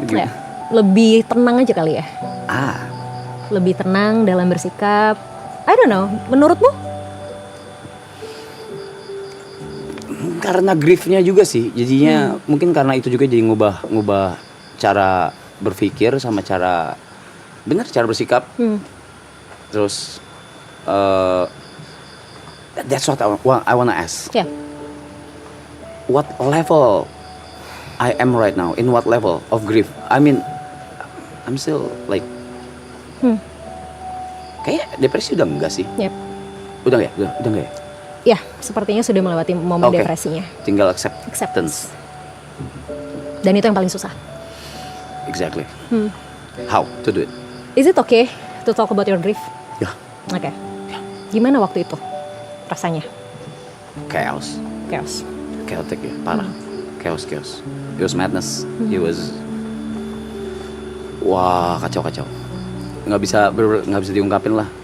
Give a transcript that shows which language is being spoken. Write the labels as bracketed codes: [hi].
[id] Ya. Lebih tenang aja kali ya? Lebih tenang dalam bersikap. [en] I don't know. [id] Menurutmu? Karena griefnya juga sih. Jadinya mungkin karena itu juga jadi ngubah cara berpikir sama cara bersikap. Terus [en] that's what I wanna ask. What level I am right now? In what level of grief? I mean, I'm still like [id] kayak depresi udah enggak sih? Udah enggak ya? Ya, sepertinya sudah melewati momen depresinya. Tinggal acceptance. Dan itu yang paling susah. [en] Exactly. How to do it? Is it okay to talk about your grief? [id] Ya. Oke. Gimana waktu itu rasanya? [en] Chaos. Chaotic [id] ya, parah. [en] Chaos. It was madness. It was [id] kacau. Nggak bisa diungkapin lah.